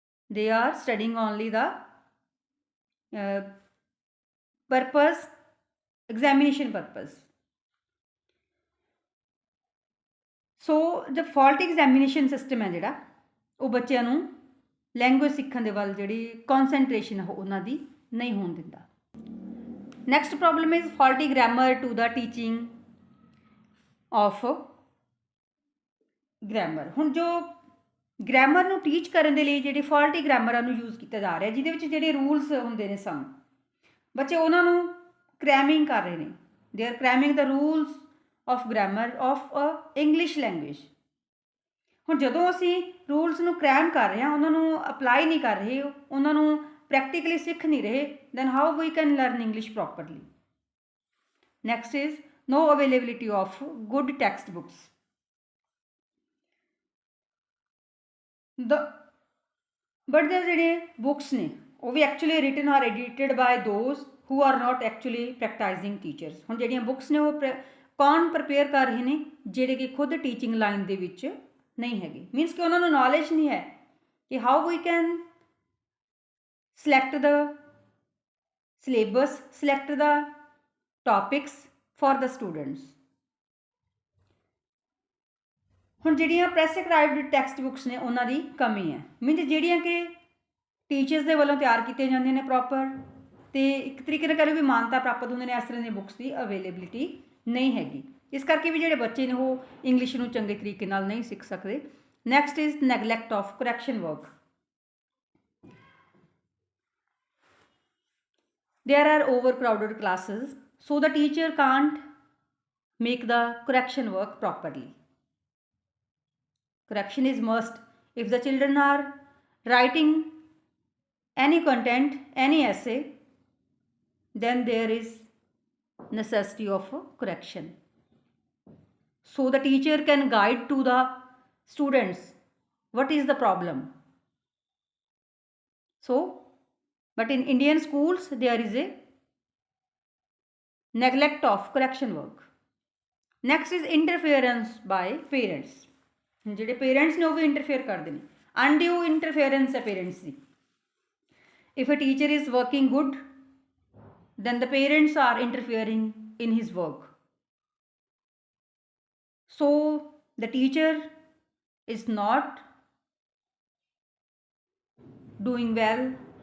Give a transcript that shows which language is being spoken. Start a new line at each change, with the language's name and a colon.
English: They are studying only the purpose, examination purpose. So the faulty examination system
Punjabi: है जिहड़ा वो बच्चों नूं ਲੈਂਗੁਏਜ ਸਿੱਖਣ ਦੇ ਵੱਲ ਜਿਹੜੀ ਕਨਸੈਂਟਰੇਸ਼ਨ ਹੈ ਉਹਨਾਂ ਦੀ ਨਹੀਂ ਹੋਣ ਦਿੰਦਾ।
English: Next problem is faulty grammar to the teaching of grammar.
Punjabi: ਹੁਣ ਜੋ ਗ੍ਰਾਮਰ ਨੂੰ ਟੀਚ ਕਰਨ ਦੇ ਲਈ ਜਿਹੜੇ ਫਾਲਟੀ ਗ੍ਰਾਮਰਾਂ ਨੂੰ ਯੂਜ਼ ਕੀਤਾ ਜਾ ਰਿਹਾ, ਜਿਹਦੇ ਵਿੱਚ ਜਿਹੜੇ ਰੂਲਸ ਹੁੰਦੇ ਨੇ ਸਮ, ਬੱਚੇ ਉਹਨਾਂ ਨੂੰ ਕ੍ਰੈਮਿੰਗ ਕਰ ਰਹੇ ਨੇ।
English: They are cramming the rules of grammar of a English language.
Punjabi: ਹੁਣ ਜਦੋਂ ਅਸੀਂ ਰੂਲਸ ਨੂੰ ਕ੍ਰੈਮ ਕਰ ਰਹੇ ਹਾਂ, ਉਹਨਾਂ ਨੂੰ ਅਪਲਾਈ ਨਹੀਂ ਕਰ ਰਹੇ, ਉਹਨਾਂ ਨੂੰ ਪ੍ਰੈਕਟੀਕਲੀ ਸਿੱਖ ਨਹੀਂ ਰਹੇ,
English: Then how we can learn English properly. Next is no availability of good textbooks. But the ਜਿਹੜੇ books
Punjabi: ਨੇ ਉਹ ਵੀ
English: actually written or edited by those who are not actually practicing teachers।
Punjabi: ਹੁਣ ਜਿਹੜੀਆਂ ਬੁੱਕਸ ਨੇ ਉਹ ਕੌਣ ਪ੍ਰਪੇਅਰ ਕਰ ਰਹੇ ਨੇ, ਜਿਹੜੇ ਕਿ ਖੁਦ ਟੀਚਿੰਗ ਲਾਈਨ ਦੇ ਵਿੱਚ ਨਹੀਂ ਹੈਗੇ। ਮੀਨਸ ਕਿ ਉਹਨਾਂ ਨੂੰ ਨੌਲੇਜ ਨਹੀਂ ਹੈ ਕਿ
English: How we can select the syllabus, select the topics for the students।
Punjabi: ਹੁਣ ਜਿਹੜੀਆਂ ਪ੍ਰੈਸਕ੍ਰਾਈਬਡ ਟੈਕਸਟ ਬੁੱਕਸ ਨੇ ਉਹਨਾਂ ਦੀ ਕਮੀ ਹੈ। ਮੀਨਸ ਜਿਹੜੀਆਂ ਕਿ ਟੀਚਰਸ ਦੇ ਵੱਲੋਂ ਤਿਆਰ ਕੀਤੀਆਂ ਜਾਂਦੀਆਂ ਨੇ ਪ੍ਰੋਪਰ, ਅਤੇ ਇੱਕ ਤਰੀਕੇ ਨਾਲ ਕਹਿ ਲਓ ਵੀ ਮਾਨਤਾ ਪ੍ਰਾਪਤ ਹੁੰਦੇ ਨੇ, ਇਸ ਤਰ੍ਹਾਂ ਦੀਆਂ ਬੁੱਕਸ ਦੀ ਅਵੇਲੇਬਿਲਿਟੀ ਨਹੀਂ ਹੈਗੀ। ਇਸ ਕਰਕੇ ਵੀ ਜਿਹੜੇ ਬੱਚੇ ਨੇ ਉਹ ਇੰਗਲਿਸ਼ ਨੂੰ ਚੰਗੇ ਤਰੀਕੇ ਨਾਲ ਨਹੀਂ ਸਿੱਖ ਸਕਦੇ।
English: Next is neglect of correction work. There are overcrowded classes, so the teacher can't make the correction work properly. Correction is must. If the children are writing any content, any essay, then there is necessity of a correction. So the teacher can guide to the students what is the problem. But in Indian schools there is a neglect of correction work. Next is interference by parents।
Punjabi: ਜਿਹੜੇ parents ਨੇ ਉਹ ਵੀ interfere ਕਰਦੇ ਨੇ, ਅਨਡਿਊ interference ਹੈ parents ਦੀ।
English: If a teacher is working good, then the parents are interfering in his work. So the teacher is not doing well.